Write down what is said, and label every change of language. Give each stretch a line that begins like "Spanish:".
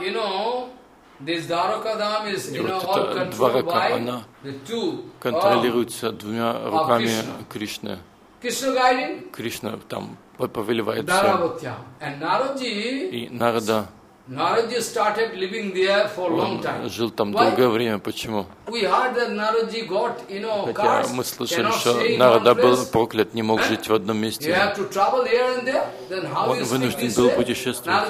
English: You know, this Dwaraka Dham is, you know, all controlled by the two.
Russian: Контролируется двумя руками Кришны.
English: Krishna guiding.
Russian: Кришна там повелевает всем. Дарабатья.
English: And Narada.
Russian: И Нарада.
English: Narada started living there for long time.
Russian: Жил там долгое время. Почему?
English: We heard that Narada got, you know, cursed.
Russian: Хотя мы слышали, что Нарада был проклят, не мог жить в одном месте.
English: You have to travel here and there. Then how is he?
Russian: Он вынужден был путешествовать.